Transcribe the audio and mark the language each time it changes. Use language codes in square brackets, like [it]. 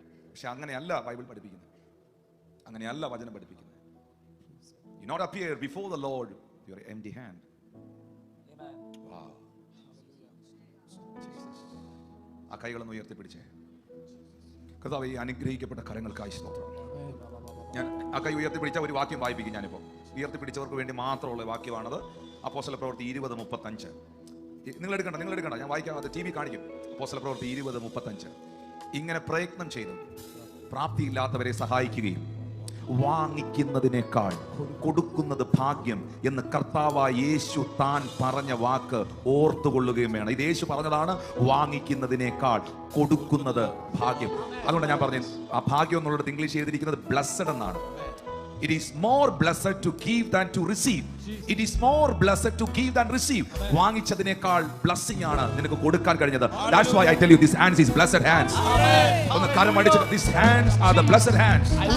[ml] പക്ഷെ അങ്ങനെയല്ല ബൈബിൾ പഠിപ്പിക്കുന്നത്, അങ്ങനെയല്ല വചനം പഠിപ്പിക്കുന്നത്. [en] You not appear before the Lord with your empty hand. [ml] Wow. Jesus. ആ കൈകളൊന്ന് ഉയർത്തിപ്പിടിച്ചേ. കർത്താവേ, ഈ അനുഗ്രഹിക്കപ്പെട്ട കരങ്ങൾക്കായി സ്തോത്രം. ഞാൻ ആ കൈ ഉയർത്തിപ്പിടിച്ച ഒരു വാക്യം വായിപ്പിക്കും. ഞാനിപ്പോൾ ഉയർത്തിപ്പിടിച്ചവർക്ക് വേണ്ടി മാത്രമുള്ള വാക്യമാണത്. അപ്പോസ്തല പ്രവൃത്തി 20:35. നിങ്ങൾ എടുക്കണ്ട, ഞാൻ വായിക്കാം. അത് TV കാണിക്കും. അപ്പോസ്തല പ്രവൃത്തി 20:35. ഇങ്ങനെ പ്രയത്നം ചെയ്ത് പ്രാപ്തിയില്ലാത്തവരെ സഹായിക്കുകയും വാങ്ങിക്കുന്നതിനേക്കാൾ കൊടുക്കുന്നത് ഭാഗ്യം എന്ന് കർത്താവായ യേശു താൻ പറഞ്ഞ വാക്ക് ഓർത്തുകൊള്ളുകയും വേണം. ഇത് യേശു പറഞ്ഞതാണ്, വാങ്ങിക്കുന്നതിനേക്കാൾ കൊടുക്കുന്നത് ഭാഗ്യം. അതുകൊണ്ട് ഞാൻ പറഞ്ഞു, ആ ഭാഗ്യം എന്നുള്ളത് ഇംഗ്ലീഷ് എഴുതിയിരിക്കുന്നത് ബ്ലെസ്സഡ് എന്നാണ്. [en] It is more blessed to give than to receive. It is more blessed to give than receive. [ml] വാങ്ങിച്ചതിനേക്കാൾ blessing ആണ് നിനക്ക് കൊടുക്കാൻ കഴിഞ്ഞത്. [en] That's why I tell you, these hands is blessed hands. [ml] ഒന്ന് കരം അടിച്ചിട്ട്, [en] these hands are the blessed hands.